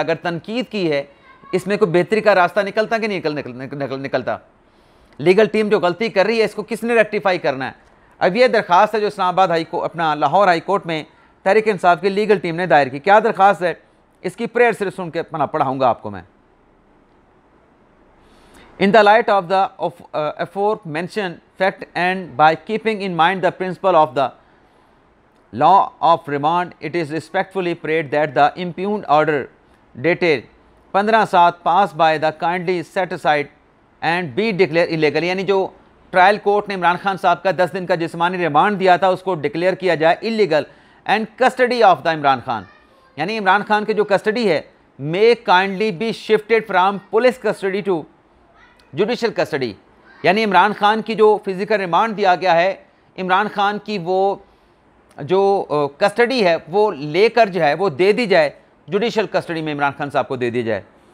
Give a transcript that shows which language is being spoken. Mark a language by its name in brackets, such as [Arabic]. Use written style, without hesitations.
[Hindi] अगर तनकीद की है, इसमें कोई बेहतरी का रास्ता निकलता कि नहीं निकलता। लीगल टीम जो गलती कर रही है, इसको किसने रेक्टिफाई करना है? अब ये दरख्वास्त है जो इस्लामाबाद हाई कोर्ट, अपना लाहौर हाई कोर्ट में तहरीक इंसाफ की लीगल टीम ने दायर की। क्या दरख्वास्त है, इसकी प्रेयर सिर्फ सुन के पढ़ाऊंगा आपको मैं। [English] In the light of the aforementioned fact and by keeping in mind the principle of the law of remand, it is respectfully prayed that the impugned order dated 15/7 passed by the kindly set aside and be declared illegal। [Hindi] यानी जो trial court ने इमरान खान साहब का 10 दिन का जिस्मानी remand दिया था, उसको डिक्लेयर किया जाए [English] illegal and custody of the Imran Khan, [Hindi] यानी इमरान खान की जो कस्टडी है, [English] May kindly be shifted from police custody to judicial custody. [Hindi] यानी इमरान खान की जो फिजिकल रिमांड दिया गया है, इमरान खान की वो जो कस्टडी है वो लेकर जो है वो दे दी जाए जुडिशल कस्टडी में, इमरान खान साहब को दे दी जाए।